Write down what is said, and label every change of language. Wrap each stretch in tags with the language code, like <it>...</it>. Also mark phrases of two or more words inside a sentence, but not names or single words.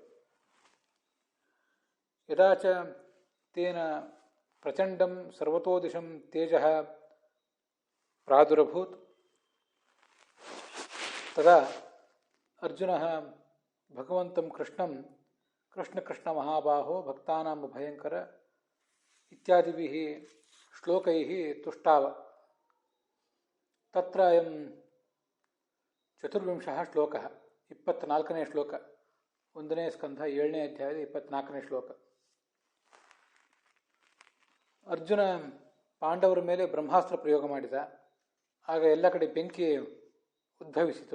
<sa>ಯದಾ ಚ ತೇನ ಪ್ರಚಂಡಂ ಸರ್ವತೋದಿಶಂ ತೇಜಃ ಪ್ರಾದುರಭೂತ್ ತದಾ ಅರ್ಜುನಃ ಭಗವಂತಂ ಕೃಷ್ಣಂ ಕೃಷ್ಣ ಕೃಷ್ಣ ಮಹಾಬಾಹೋ ಭಕ್ತಾನಾಂ ಭಯಂಕರ ಇತ್ಯಾದಿಭಿಃ ಶ್ಲೋಕೈಃ ತುಷ್ಟಾವ. ತತ್ರ ಅಯಂ ಚತುರ್ವಿಂಶಃ ಶ್ಲೋಕಃ,</sa> <kn>24ನೇ ಶ್ಲೋಕ, 1ನೇ ಸ್ಕಂಧ 7ನೇ ಅಧ್ಯಾಯದ 24ನೇ ಶ್ಲೋಕ. ಅರ್ಜುನ ಪಾಂಡವರ ಮೇಲೆ ಬ್ರಹ್ಮಾಸ್ತ್ರ ಪ್ರಯೋಗ ಮಾಡಿದ. ಆಗ ಎಲ್ಲ ಕಡೆ ಬೆಂಕಿ ಉದ್ಭವಿಸಿತು.</kn>